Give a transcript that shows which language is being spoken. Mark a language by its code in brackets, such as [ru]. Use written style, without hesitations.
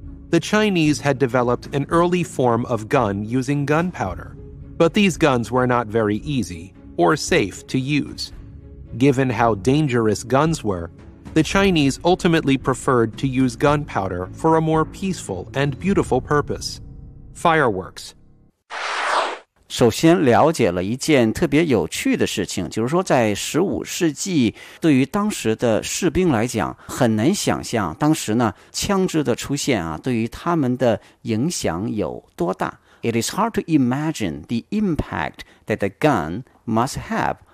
[en] The Chinese had developed an early form of gun using gunpowder, but these guns were not very easy or safe to use. Given how dangerous guns were,The Chinese ultimately preferred to use gunpowder for a more peaceful and beautiful purpose. Fireworks. [zh] 首先了解了一件特别有趣的事情，就是说在15世纪对于当时的士兵来讲，很难想象当时呢枪支的出现啊对于他们的影响有多大。 [en] It is hard to imagine the impact that a gun must have.